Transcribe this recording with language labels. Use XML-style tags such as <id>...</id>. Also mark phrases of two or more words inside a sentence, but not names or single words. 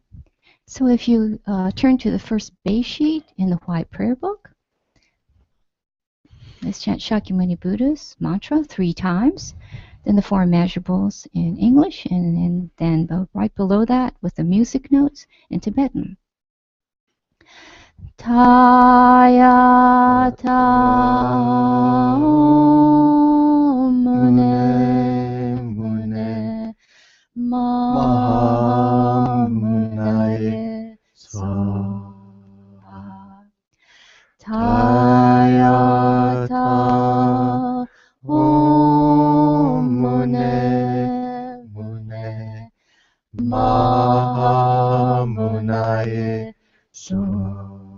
<en>So if you turn to the first base sheet in the white prayer book, let's chant Shakyamuni Buddha's mantra 3 times. Then the 4 immeasurables in English, and then right below that with the music notes in Tibetan.</en> <sa>Taya ta mune mune mahamunaye soha. Taya ta mune mune mahamunaye soha.</sa>